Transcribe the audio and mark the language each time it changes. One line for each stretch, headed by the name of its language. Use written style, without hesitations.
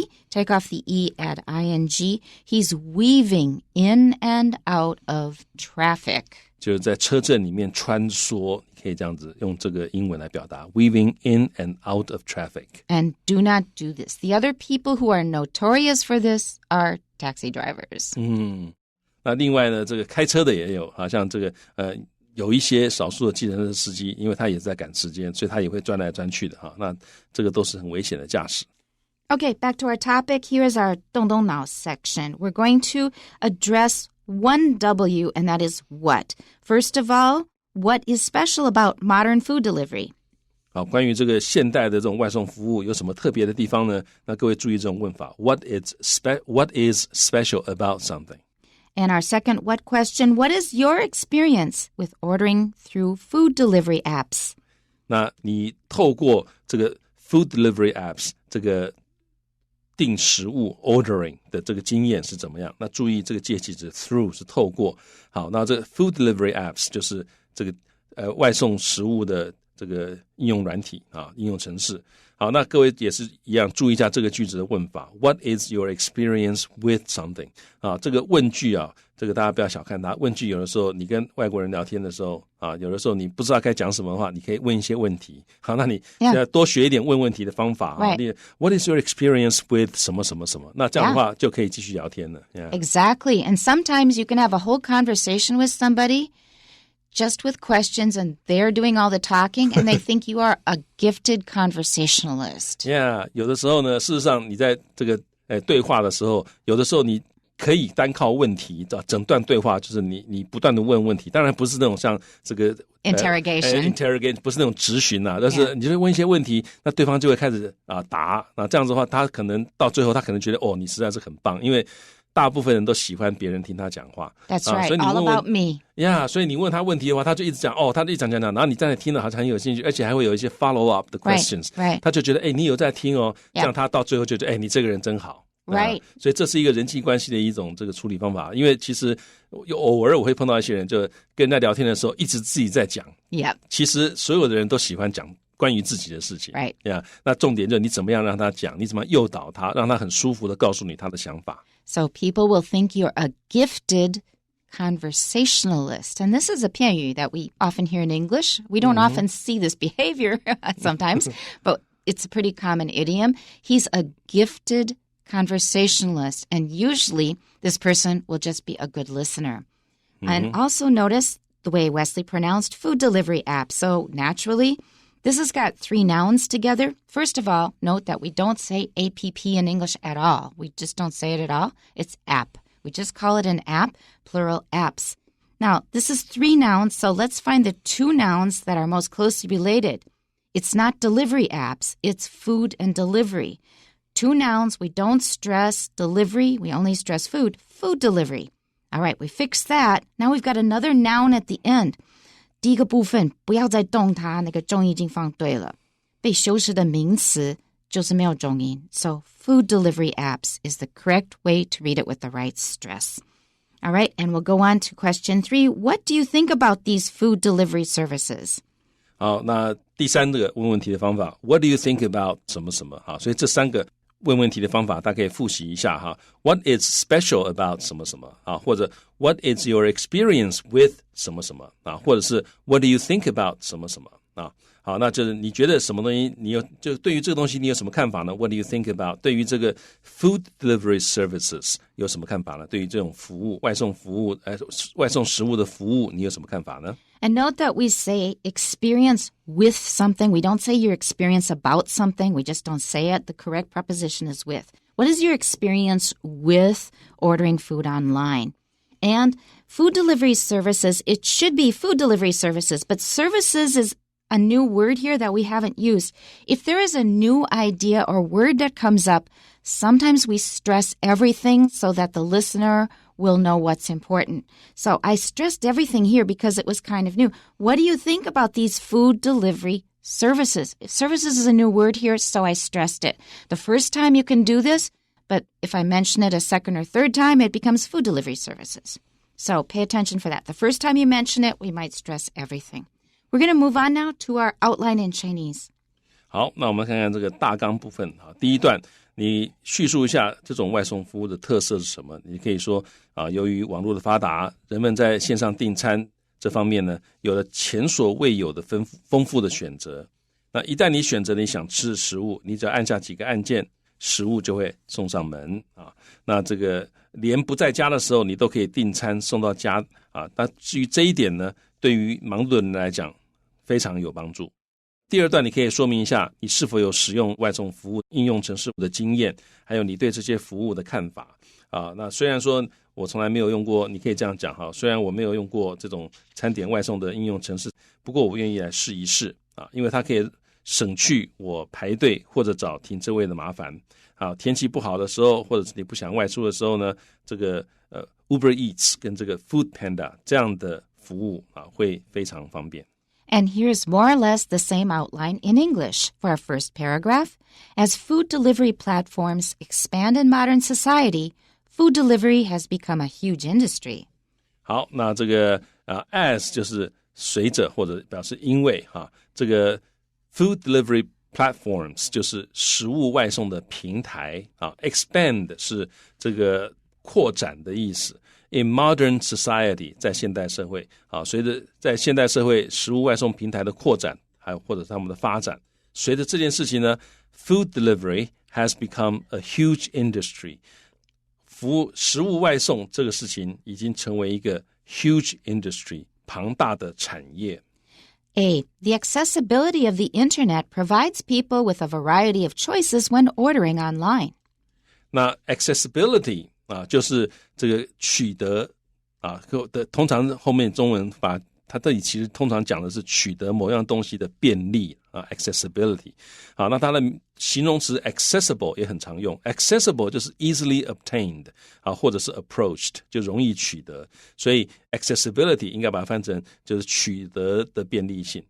English: Take off the E, add I-N-G. He's weaving in and out of traffic.
Chinese: 就是在车阵里面穿梭，你可以这样子用这个英文来表达
English: weaving in and out of traffic. And do not do this. The other people who are notorious for this are taxi drivers.
Chinese: 那另外呢，这个开车的也有像这个有一些少数的计程车司机，因为他也是在赶时间，所以他也会钻来钻去的那这个都是很危险的驾驶。
English: Okay, back to our topic. Here is our 动动脑 section. We're going to address one W, and that is what. First of all, what is special about modern food delivery?
Chinese: 好，关于这个现代的这种外送服务有什么特别的地方呢？那各位注意这种问法
English: What is special about something? And our second what question, what is your experience with ordering through food delivery apps?
Chinese: 那你透过这个 food delivery apps 这个订食物 ordering 的这个经验是怎么样？那注意这个介系词 through 是透过。好，那这个 food delivery apps 就是这个外送食物的这个应用软体应用程式。好，那各位也是一样注意一下这个句子的问法
English: What is your experience with something?
Chinese: 这个问句这个大家不要小看它。问句有的时候你跟外国人聊天的时候有的时候你不知道该讲什么的话，你可以问一些问题。好，那你多学一点问问题的方法。
English: What is your experience with
Chinese: 什么什么什么？那这样的话就可以继续聊天了。
English: Exactly. And sometimes you can have a whole conversation with somebody just with questions, and they're doing all the talking, and they think you are a gifted conversationalist.
Chinese: Yeah, 有的时候呢，事实上你在这个对话的时候，有的时候你可以单靠问题，整段对话就是你不断的问问题，当然不是那种像这个
English: interrogation
Chinese: 不是那种质询但是你就问一些问题，那对方就会开始答，那这样子的话，他可能到最后他可能觉得你实在是很棒，因为大部分人都喜欢别人听他讲话。
English: That's right,
Chinese: 所以你
English: all
Chinese: 问问
English: about me.
Chinese: Yeah, 所以你问他问题的话，他就一直讲他就一直讲，然后你在那听了好像很有兴趣，而且还会有一些
English: follow up
Chinese: 的 questions，
English: right.
Chinese: 他就觉得你有在听哦，这样他到最后就觉得你这个人真好。
English: Right.
Chinese: 所以这是一个人际关系的一种这个处理方法。因为其实偶尔我会碰到一些人，就跟人家聊天的时候一直自己在讲。
English: Yep.
Chinese: 其实所有的人都喜欢讲关于自己的事情。
English: Right.
Chinese: 那重点就是你怎么样让他讲，你怎么诱导他，让他很舒服的告诉你他的想法。
English: So people will think you're a gifted conversationalist. And this is a 片语 that we often hear in English. We don't often see this behavior sometimes, but it's a pretty common idiom. He's a gifted conversationalist, and usually this person will just be a good listener. And also notice the way Wesley pronounced food delivery app. So naturally, this has got 3 nouns together. First of all, note that we don't say APP in English at all. We just don't say it at all. It's app. We just call it an app, plural apps. Now, this is 3 nouns, so let's find the 2 nouns that are most closely related. It's not delivery apps, it's food and delivery. 2 nouns, we don't stress delivery, we only stress food delivery. All right, we fixed that. Now we've got another noun at the end.
Chinese: 第一个部分不要再动它，那个重音已经放对了。被修饰的名词就是没有重音。
English: So food delivery apps is the correct way to read it with the right stress. All right, and we'll go on to question 3. What do you think about these food delivery services?
Chinese: 好，那第3个问问题的方法
English: What do you think about
Chinese: 什么什么？好，所以这3个问问题的方法大家可以复习一下哈。
English: What is special about
Chinese: 什么什么啊？或者
English: What is your experience with 什么什么啊？
Chinese: 或者是
English: What do you think about
Chinese: 什么什么啊？好，那就是你觉得什么东西，就对于这个东西你有什么看法呢？
English: What do you think about
Chinese: 对于这个 food delivery services 有什么看法呢？对于这种服务，外送服务，外送食物的服务，你有什么看法呢？
English: And note that we say experience with something. We don't say your experience about something. We just don't say it. The correct preposition is with. What is your experience with ordering food online? And food delivery services, it should be food delivery services, but services is a new word here that we haven't used. If there is a new idea or word that comes up, sometimes we stress everything so that the listener will know what's important. So I stressed everything here because it was kind of new. What do you think about these food delivery services? Services is a new word here, so I stressed it. The first time you can do this, but if I mention it a second or third time, it becomes food delivery services. So pay attention for that. The first time you mention it, we might stress everything. We're going to move on now to our outline in Chinese.
Chinese: 好，那我们看看这个大纲部分啊。第一段，你叙述一下这种外送服务的特色是什么？你可以说由于网络的发达，人们在线上订餐这方面呢，有了前所未有的丰富的选择。那一旦你选择你想吃的食物，你只要按下几个按键，食物就会送上门啊。那这个连不在家的时候，你都可以订餐送到家啊。那至于这一点呢，对于忙碌的人来讲，非常有帮助。第二段你可以说明一下你是否有使用外送服务应用程式的经验，还有你对这些服务的看法啊。那虽然说我从来没有用过，你可以这样讲哈，虽然我没有用过这种餐点外送的应用程式，不过我愿意来试一试啊，因为它可以省去我排队或者找停车位的麻烦啊。天气不好的时候，或者是你不想外出的时候呢，这个Uber Eats 跟这个 Food Panda 这样的服务啊，会非常方便。
English: And here's more or less the same outline in English for our first paragraph. As food delivery platforms expand in modern society, food delivery has become a huge industry.
Chinese: 好，那这个as 就是随着或者表示因为哈，这个
English: food delivery platforms
Chinese: 就是食物外送的平台啊 ，expand 是这个扩展的意思。
English: In modern society
Chinese: 在现代社会啊，随着在现代社会食物外送平台的扩展，还有或者他们的发展，随着这件事情呢 ，
English: food delivery has become a huge industry。
Chinese: 食物外送这个事情已经成为一个
English: huge industry
Chinese: 庞大的产业。
English: A. The accessibility of the internet provides people with a variety of choices when ordering online.
Chinese: 那 accessibility就是这个取得通常后面中文把它这里其实通常讲的是取得某样东西的便利accessibility。好，那它的形容词 accessible 也很常用 ，accessible 就是
English: easily obtained
Chinese: 或者是 approached 就容易取得，所以 accessibility 应该把它翻成就是取得的便利性。